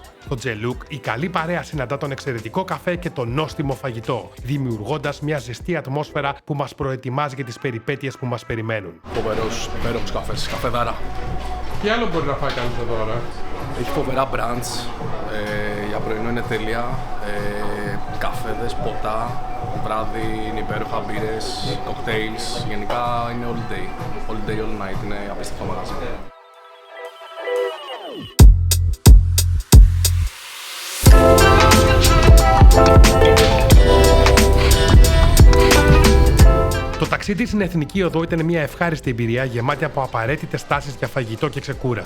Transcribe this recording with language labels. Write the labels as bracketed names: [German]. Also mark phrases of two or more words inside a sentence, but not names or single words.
[Greek] Στο Gelook, η καλή παρέα συναντά τον εξαιρετικό καφέ και το νόστιμο φαγητό, δημιουργώντας μια ζεστή ατμόσφαιρα που μας προετοιμάζει για τις περιπέτειες που μας περιμένουν. Φοβερός, υπέροχος καφές, καφεδάρα. Τι άλλο μπορεί να φάει κανείς εδώ, ρε? Έχει φοβερά μπραντς, για πρωινό είναι τέλεια. Καφέδες, ποτά, βράδυ είναι υπέροχα, μπύρες, κοκτέιλς. Γενικά είναι [English] all day. All day, all night. [Greek] Είναι απίστευτο μαγαζί. Το ταξίδι στην Εθνική Οδό ήταν μια ευχάριστη εμπειρία γεμάτη από απαραίτητες τάσεις για φαγητό και ξεκούραση.